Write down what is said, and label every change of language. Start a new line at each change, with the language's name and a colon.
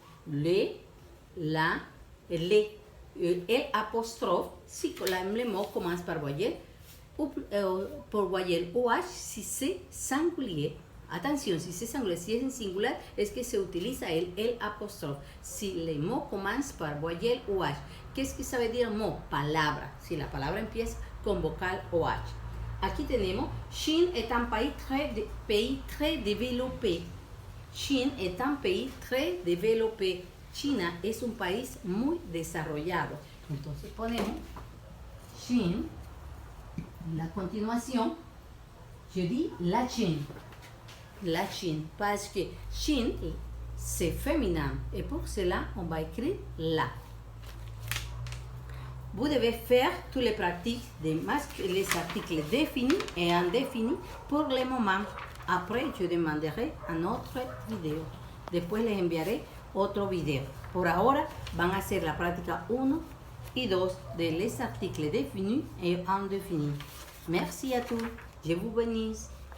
French: Le, la, les. El apostrophe, si le mot commence par voyelle, ou por voyelle OH si c'est singulier. Attention, si c'est singulier,
Spanish: si es en singular, es que se utiliza el apostrophe.
French: Si le mot commence par voyelle OH, qu'est-ce que ça veut dire mot?
Spanish: Palabra. Si la palabra empieza con vocal OH. Aquí tenemos,
French: Chine est un pays très développé. Chine est un pays très développé.
Spanish: China es un país muy desarrollado. Entonces ponemos Chine. La continuación,
French: je dis la Chine. La Chine, parce que Chine, c'est féminin. Et pour cela, on va écrire la. Vous devez faire toutes les pratiques des les articles définis et indéfinis pour le moment. Après, je demanderai une autre vidéo.
Spanish: Después les enviaré otro video. Por ahora, van a hacer la práctica 1 y 2 de les articles définis et indéfinis.
French: Merci à tous. Je vous bénisse.